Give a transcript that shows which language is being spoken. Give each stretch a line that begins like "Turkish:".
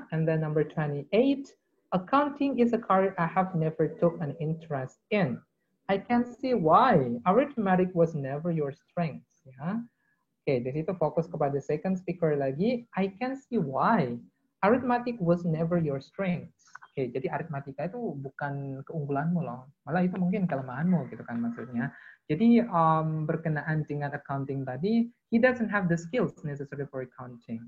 English: And then number 28, accounting is a career I have never took an interest in. I can see why. Arithmetic was never your strength. Ya.
Indonesian: Oke, di situ fokus kepada second speaker lagi.
English: I can see why. Arithmetic was never your strength.
Indonesian: Oke, jadi aritmatika itu bukan keunggulanmu loh. Malah itu mungkin kelemahanmu gitu kan maksudnya. Jadi berkenaan dengan accounting tadi,
English: he doesn't have the skills necessary for accounting.